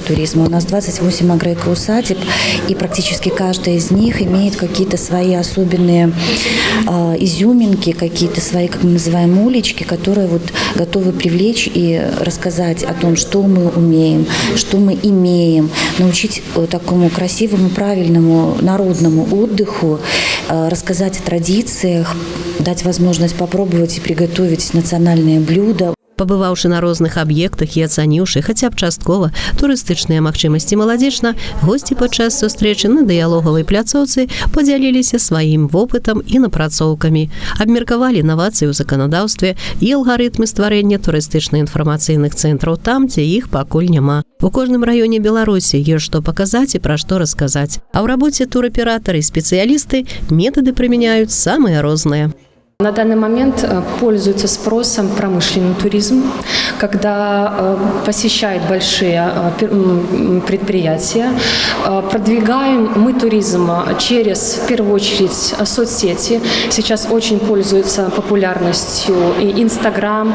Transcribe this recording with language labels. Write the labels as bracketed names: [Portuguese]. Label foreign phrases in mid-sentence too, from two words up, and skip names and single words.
[Russian] У нас 28 агроэкоусадеб, и практически каждая из них имеет какие-то свои особенные изюминки, какие-то свои, как мы называем, улички, которые вот готовы привлечь и рассказать о том, что мы умеем, что мы имеем, научить такому красивому, правильному народному отдыху, рассказать о традициях, дать возможность попробовать и приготовить национальные блюда. [Belarusian] Пабываўшы на розных аб'ектах і ацаніўшы хаця б часткова турыстычныя магчымасці Маладзечна, госці падчас сустрэчы на дыялогавай пляцоўцы падзяліліся сваім вопытам і напрацоўкамі, абмеркавалі інавацыі ў заканадаўстве і алгарытмы стварэння турыстычна-інфармацыйных цэнтраў там, дзе іх пакуль няма. У кожным раёне Беларусі ёсць што паказаць і пра што расказаць. А ў рабоце тураператары і спецыялісты метады прымяняюць самыя розныя. [Russian] На данный момент пользуется спросом промышленный туризм, когда посещают большие предприятия. Продвигаем мы туризм через, в первую очередь, соцсети. Сейчас очень пользуются популярностью и Инстаграм.